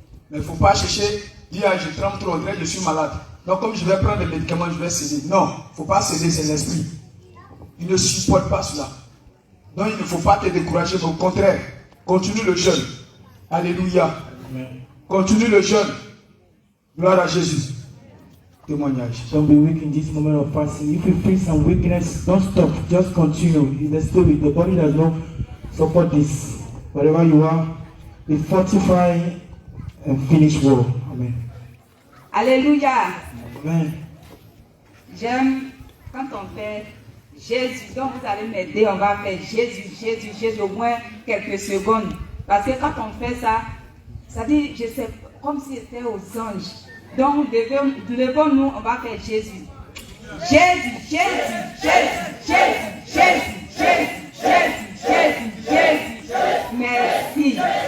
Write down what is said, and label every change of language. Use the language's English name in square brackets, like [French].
[French] Mais il ne faut pas chercher, dire ah, je tremble trop, je suis malade. Donc comme je vais prendre des médicaments, je vais céder. Non, il ne faut pas céder, c'est l'esprit. Il ne supporte pas cela. Donc il ne faut pas te décourager, mais au contraire, continue le jeûne. Alléluia. Continue le jeûne. Gloire à Jésus. Témoignage. [English] Don't be weak in this moment of fasting. If you feel some weakness, don't stop. Just continue. In the spirit, the body does not support this. Wherever you are, be fortified and finish well. Amen. Alléluia. Amen. [French] J'aime quand on fait Jésus. Donc vous allez m'aider, on va faire Jésus, Jésus, Jésus au moins quelques secondes. Parce que quand on fait ça, ça dit, je sais, comme si c'était aux anges. Donc levons-nous, on va faire Jésus. Jésus, Jésus, Jésus, Jésus, Jésus, Jésus, Jésus, Jésus, Jésus. Merci.